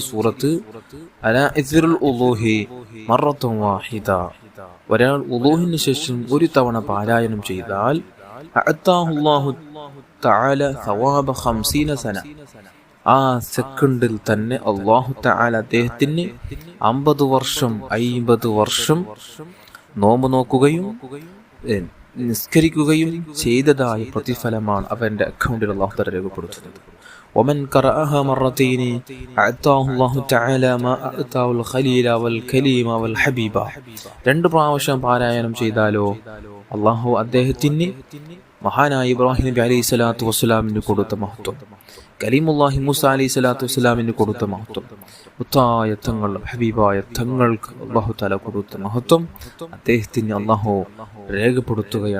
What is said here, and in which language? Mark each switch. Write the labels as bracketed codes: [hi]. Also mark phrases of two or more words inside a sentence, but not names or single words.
[ar] سورة على إثر الوضوء مرة واحدة, [ml] ഒരാൾ വുളൂഇന് ശേഷം ഒരു തവണ പാരായണം ചെയ്താൽ [ar] أعطاه الله تعالى ثواب 50 سنة, [ml] ആ സെക്കൻഡിൽ തന്നെ [ar] الله تعالى [ml] അദ്ദേഹത്തിന് 50 വർഷം നോമ്പ് നോക്കുകയും നിസ്കരിക്കുകയും ചെയ്തതായ പ്രതിഫലമാണ് അവന്റെ അക്കൗണ്ടിൽ [ar] الله تعالى [ml] രേഖപ്പെടുത്തുന്നത്. [ar] ومن قرأها مرتين أعطاه الله تعالى ما أعطاه الخليل والكليم والحبيب. [ml] രണ്ട് പ്രാവശ്യം പാരായണം ചെയ്താലോ അല്ലാഹു അദ്ദേഹത്തിന് മഹാനായ ഇബ്രാഹിം നബി [ar] عليه الصلاة والسلام [ml] കൊടുത്ത മഹത്വം, കലീമുല്ലാഹി മൂസ [ar] عليه الصلاة والسلام [ml] കൊടുത്ത മഹത്വം, മുത്തായ തങ്ങൾ ഹബീബായ തങ്ങൾക്ക് [ar] الله تعالى [ml] കൊടുത്ത മഹത്വം അദ്ദേഹത്തിന് അല്ലാഹു രേഖപ്പെടുത്തുകയാണ്.